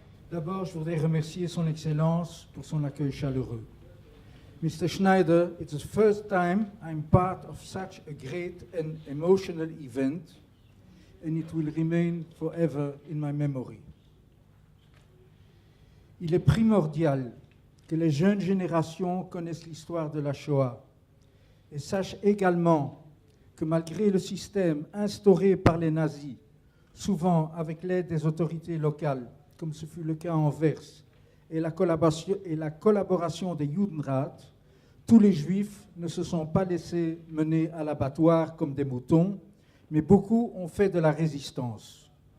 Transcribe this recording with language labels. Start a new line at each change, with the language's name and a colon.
French: D'abord, je voudrais remercier Son Excellence pour son accueil chaleureux.
English: Mr. Schneider, it's the first time I'm part of such a great and emotional event, and it will remain forever in my memory.
French: Il est primordial que les jeunes générations connaissent l'histoire de la Shoah et sachent également que malgré le système instauré par les nazis, souvent avec l'aide des autorités locales, comme ce fut le cas en Anvers, et la collaboration des Judenrat, tous les Juifs ne se sont pas laissés mener à l'abattoir comme des moutons, mais beaucoup ont fait de la résistance.